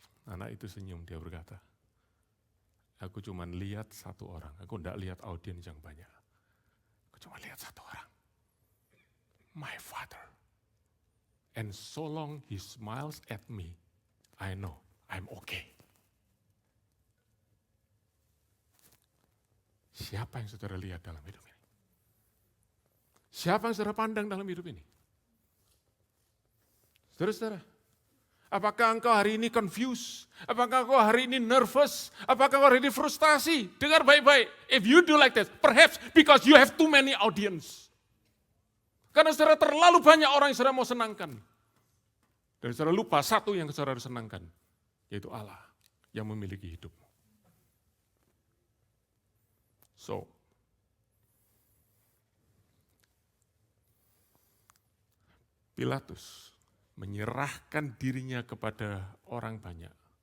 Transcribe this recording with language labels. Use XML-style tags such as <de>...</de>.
<id>Anak itu senyum, dia berkata, aku cuma lihat satu orang, aku enggak lihat audiens yang banyak. Aku cuma lihat satu orang.</id> <en>My father. And so long he smiles at me, I know I'm okay.</en> <id>Siapa yang saudara lihat dalam hidup ini? Siapa yang saudara pandang dalam hidup ini? Saudara-saudara, apakah engkau hari ini confused? Apakah engkau hari ini nervous? Apakah engkau hari ini frustasi? Dengar baik-baik.</id> <en>If you do like that, perhaps because you have too many audience.</en> <id>Karena saudara terlalu banyak orang yang saudara mau senangkan. Dan saudara lupa satu yang saudara harus senangkan, yaitu Allah yang memiliki hidupmu. So, Pilatus menyerahkan dirinya kepada orang banyak.</id>